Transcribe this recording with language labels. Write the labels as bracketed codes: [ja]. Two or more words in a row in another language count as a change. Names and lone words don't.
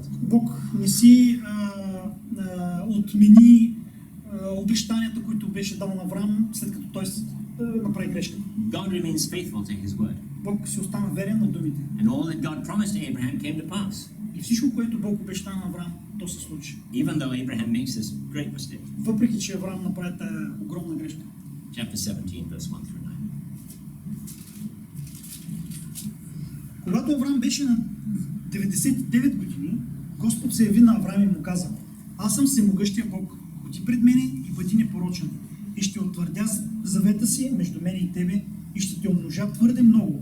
[bg] Бог не си отмени обещанията, които беше дал на Авраам, след като той направи грешка. [en] God remains faithful to his word. [bg] Бог си остана верен на думите. [en] And all that God promised to Abraham came to pass. [bg] И всичко, което Бог обеща на Авраам, то се случи. [en] Even though Abraham makes this great mistake. [bg] Въпреки че Авраам направи тази огромна грешка. [en] Chapter 17, verse 1 through 9. [bg] Когато Авраам беше на 99 години, Господ се яви на Авраам и му каза: аз съм всемогъщия Бог, ходи пред мене и бъди непорочен, и ще утвърдя завета си между мене и тебе, и ще те умножа твърде много.